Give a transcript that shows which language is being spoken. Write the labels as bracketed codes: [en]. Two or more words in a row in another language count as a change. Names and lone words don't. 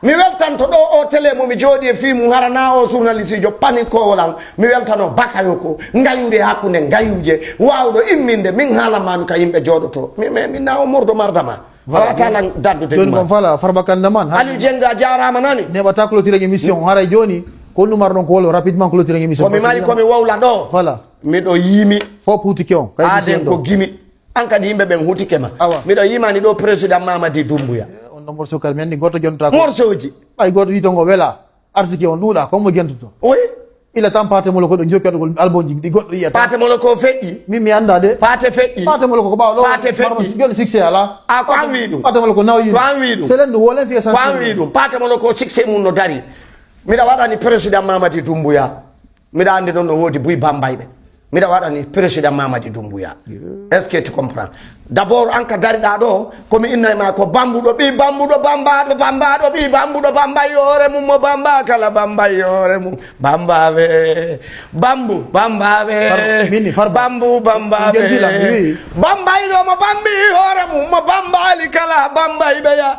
[ff] Mi weltanto ɗo o télé mo mi jooɗi e fi mum harana o journaliste jo panique o lan. Mi weltano Bakayo ko ngayude hakkunde ngayuje. Wawɗo imminde min haala mami ka yimɓe jooɗoto. Mi, mi, mi na o mordo mardama. [fr] Voilà. [ff] Wawata lan daddude Joni ɗum. kon fala, Farba Kanda man. Aliou Dieng a jarama nani? Neɓata [fr] clôture émission. [ff] Haray joni, ko numar ɗon ko wolo [fr] rapidement clôture émission. [ff] Ko mi mari ko mi wowla ɗo. Voilà. Miɗo yimi. Fo hutike on. Kay Aden émission ko ɗo. gimi. An kadi yimɓe ɓen hutike ma. Awa. Miɗo yimani ɗo président Mamadi Doumbouya. Eh, on ɗo morceau kadi mi andi goto jonta ko. Morceau ji. Ay goto wi to ngo wela. Arsike on ɗuuɗa, ko mo gentuto. [fr] Oui. [ff] Ila tan Paté Molo ko ɗo jokki ɗo album ji ɗi goɗɗo yiyata. Paté Molo ko feƴƴi. Min mi anda de. Paté feƴƴi. Paté Molo ko ɓawa ɗo. Paté feƴƴi. Farba joni succès ala. A ko an wi ɗum. Paté Molo ko nawi. Ko an wi ɗum. Selen ɗum wolen fiya Ko an wi sensible. ɗum. Paté Molo ko succès mum no dari. Miɗa waɗani président Mamadi Doumbouya. Miɗa andi noon no woodi Buy Bambay ɓe. Miɗa waɗani président Mamadi Doumbouya. [fr] Yeah. Est-ce que tu comprends? D'abord, [ff] an ka dariɗa ɗo, komi innay ma ko bambuɗo, ɓi bambuɗo, bambaɗo, bambaɗo, ɓi bambuɗo, bambay hoore mum, mo bamba kala, bambay hoore mum. Bambaɓe, bambu, bambaɓe. Farba, mini, Farba. Bambu, bambaɓe. Min gentila, mi wi. Bambay ɗo mo bambi hoore mum, mo bambali kala, bambay ɓe ya.